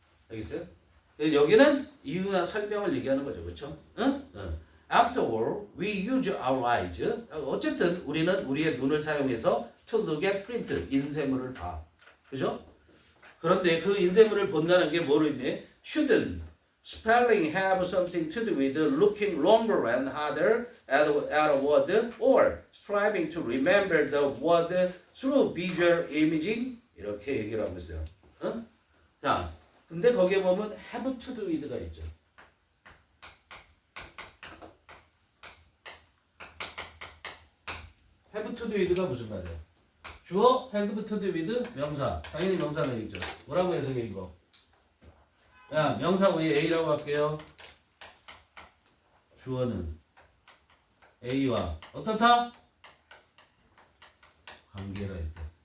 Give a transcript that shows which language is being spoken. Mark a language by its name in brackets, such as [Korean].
[Korean] 알겠어요? 여기는 이유나 설명을 얘기하는 거죠. 그렇죠? 응? [English] Afterward, we use our eyes. [Korean] 어쨌든 우리는 우리의 눈을 사용해서 [English] to look at print, [Korean] 인쇄물을 봐. 그죠? 그런데 그 인쇄물을 본다는 게 뭐로 있네? [English] Shouldn't spelling have something to do with looking longer and harder at a word or striving to remember the word through visual imaging? [Korean] 이렇게 얘기를 하고 있어요. 어? 자, 근데 거기에 보면 have to do with가 있죠. [English] have to do with [Korean] 가 무슨 말이야? 주어 have to do with 명사. 당연히 명사는 있죠. 뭐라고 해석해 이거? 야, 명사 우리 A라고 할게요. 주어는 A와 어떻다? 관계가 있다.